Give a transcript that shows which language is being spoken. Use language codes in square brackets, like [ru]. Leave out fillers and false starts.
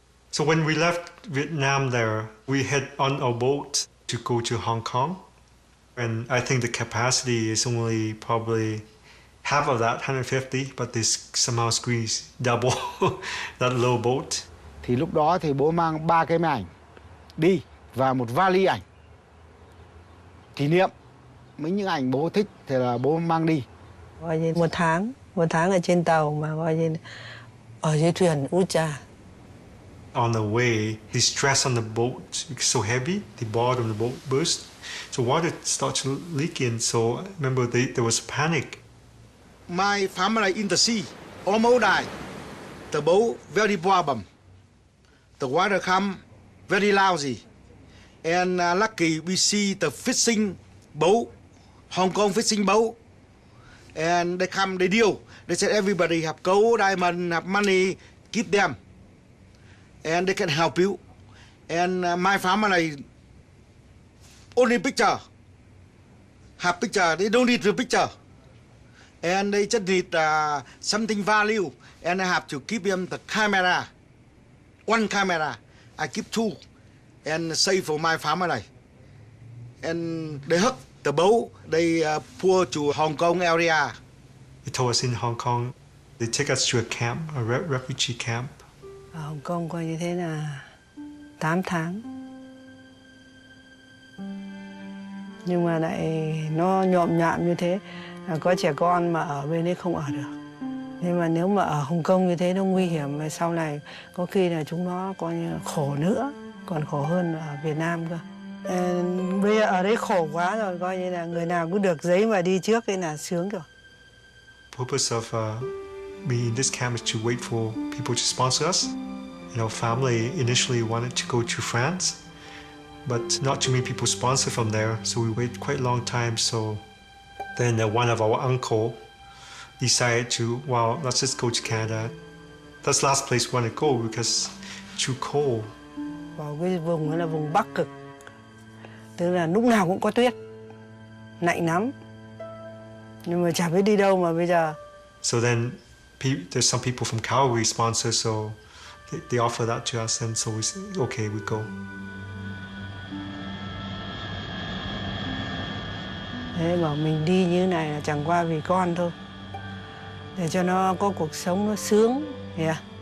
[en] So when we left Vietnam there, we head on a boat to go to Hong Kong. And I think the capacity is only probably half of that, 150, but they somehow squeeze double that low boat. [vi] Thì lúc đó thì bố mang 3 cái máy ảnh đi và một vali ảnh. Kỷ niệm, những ảnh bố thích thì là bố mang đi. Coi như một tháng ở trên tàu mà coi như ở dưới thuyền út cha. [en] On the way, the stress on the boat is so heavy, the bottom of the boat burst. So water starts leaking, so remember there was panic. My family in the sea almost died. The boat very problem. The water come very lousy. And lucky we see the fishing boat, Hong Kong fishing boat. And they come, they deal. They said everybody have gold, diamond, have money, keep them. And they can help you. And my family only picture. Have picture, they don't need the picture. And they just need something value. And I have to give them the camera. 1 camera. I keep 2. And save for my family. And they hook the boat, they pour to Hong Kong area. They told us in Hong Kong, they take us to a camp, a refugee camp. [vi] Ở Hồng Kông coi như thế là 8 tháng. Nhưng mà lại nó nhộm nhạo như thế, có trẻ con mà ở bên đấy không ở được. Nhưng mà nếu mà ở Hồng Kông như thế nó nguy hiểm, và sau này có khi là chúng nó coi như khổ nữa, còn khổ hơn ở Việt Nam cơ. Bây giờ ở đấy khổ quá rồi, coi như là người nào cũng được giấy mà đi trước cái là sướng rồi. [en] Purpose of being in this camp is to wait for people to sponsor us. You know, family initially wanted to go to France, but not too many people sponsor from there, so we wait quite a long time. So then one of our uncle decided to, well, let's just go to Canada. That's the last place we want to go because it's too cold. [vi] Vào cái vùng đó là vùng Bắc Cực, Tức là lúc nào cũng có tuyết, lạnh lắm. Nhưng mà chả biết đi đâu mà bây giờ. [en] So then there's some people from Calgary sponsor, so they offer that to us, and so we say, okay, we go. [vi] Thế bảo mình đi như này là chẳng qua vì con thôi, để cho nó có cuộc sống nó sướng, yeah.